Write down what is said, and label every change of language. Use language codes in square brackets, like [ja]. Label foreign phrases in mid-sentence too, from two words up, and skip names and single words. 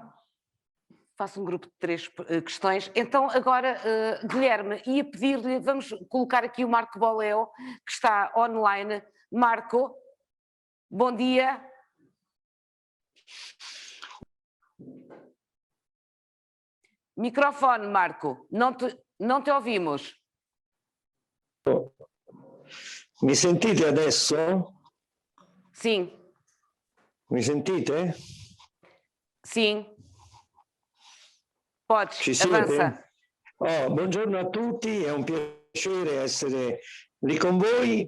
[pt] Faço um grupo de 3 questões. Então, agora, Guilherme, ia pedir-lhe, vamos colocar aqui o Marco Boleo, que está online. Marco, bom dia. Microfone, Marco, não te ouvimos. [it] Mi sentite adesso? [pt] Sim. [it] Mi sentite? [pt] Sim. Podes, [it] Ci siete? [pt] avanza. [it] Buongiorno a tutti, è un piacere essere lì con voi.